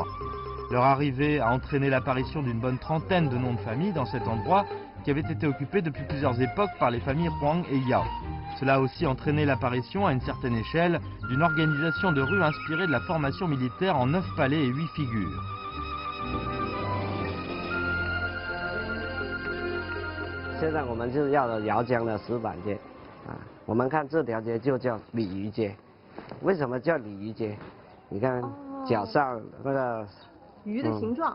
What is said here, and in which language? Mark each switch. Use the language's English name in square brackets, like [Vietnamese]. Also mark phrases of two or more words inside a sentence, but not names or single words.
[French] Leur arrivée a entraîné l'apparition d'une bonne trentaine de noms de famille dans cet endroit qui avait été occupé depuis plusieurs époques par les familles Huang et Yao. Cela a aussi entraîné l'apparition à une certaine échelle d'une organisation de rue inspirée de la formation militaire en 9 palais et 8 figures. [Chinese] 现在我们就是要的瑶江的石板街，我们看这条街就叫鲤鱼街， 为什么叫鲤鱼街？你看脚上那个鱼的形状。